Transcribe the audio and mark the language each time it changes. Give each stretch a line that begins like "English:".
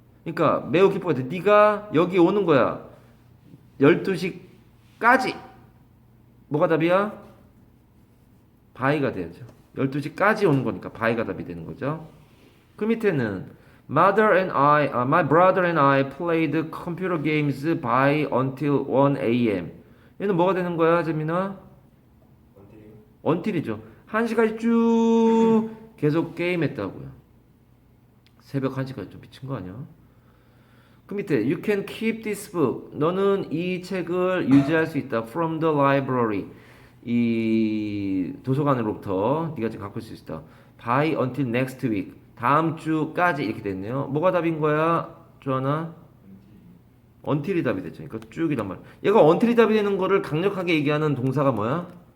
Korean: 그러니까 매우 기쁠 것 같아. 네가 여기 오는 거야. 12시까지. 뭐가 답이야? by가 돼야죠. 12시까지 오는 거니까 by가 답이 되는 거죠. 그 밑에는
English: my brother and I played computer games by until 1 a.m.
Korean: 얘는 뭐가 되는 거야, 재민아? until이죠. 1시까지 쭉 계속 게임했다고요. 새벽 1시까지 좀 미친 거 아니야? 그 밑에
English: you can keep this book.
Korean: 너는 이 책을 유지할 수 있다.
English: From the library.
Korean: 이 도서관으로부터 네가 지금 갖고 있을 수 있다.
English: By until next week.
Korean: 다음 주까지 이렇게 됐네요. 뭐가 답인 거야? 조하나? until이 답이 됐죠. 그러니까 쭉이란 말. 얘가 until이 답이 되는 거를 강력하게 얘기하는 동사가 뭐야?